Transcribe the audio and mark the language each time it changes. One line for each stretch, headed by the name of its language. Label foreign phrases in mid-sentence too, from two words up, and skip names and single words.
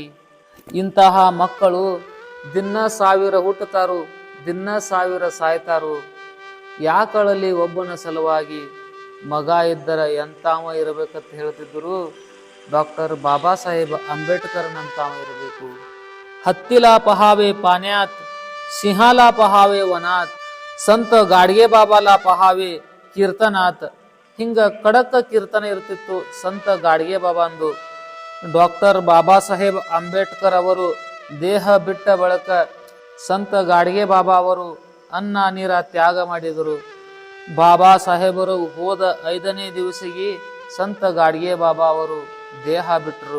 Kannada: ಇಂತಹ ಮಕ್ಕಳು ದಿನ 1000 ಹುಟ್ಟುತ್ತಾರು, ದಿನ 1000 ಸಾಯ್ತಾರು. ಯಾಕಳಲ್ಲಿ ಒಬ್ಬನ ಸಲುವಾಗಿ ಮಗ ಇದ್ದರ ಎಂತಾವ ಇರಬೇಕಂತ ಹೇಳ್ತಿದ್ರು. ಡಾಕ್ಟರ್ ಬಾಬಾ ಸಾಹೇಬ್ ಅಂಬೇಡ್ಕರ್ ನಂತಾವ ಇರಬೇಕು.
Marathi: हत्तीला पहावे पाण्यात, सिंहाला पहावे वनात, संत गाडगे बाबाला पहावे कीर्तनात.
Kannada: ಹಿಂಗ ಕಡಕ ಕೀರ್ತನ ಇರ್ತಿತ್ತು ಸಂತ ಗಾಡ್ಗೆ ಬಾಬಾಂದು. ಡಾಕ್ಟರ್ ಬಾಬಾ ಸಾಹೇಬ್ ಅಂಬೇಡ್ಕರ್ ಅವರು ದೇಹ ಬಿಟ್ಟ ಬಳಿಕ ಸಂತ ಗಾಡ್ಗೆ ಬಾಬಾ ಅವರು ಅನ್ನ ನೀರ ತ್ಯಾಗ ಮಾಡಿದರು. ಬಾಬಾ ಸಾಹೇಬರು ಹೋದ 5ನೇ ದಿವಸಿಗೆ ಸಂತ ಗಾಡ್ಗೆ ಬಾಬಾ ಅವರು ದೇಹ ಬಿಟ್ಟರು.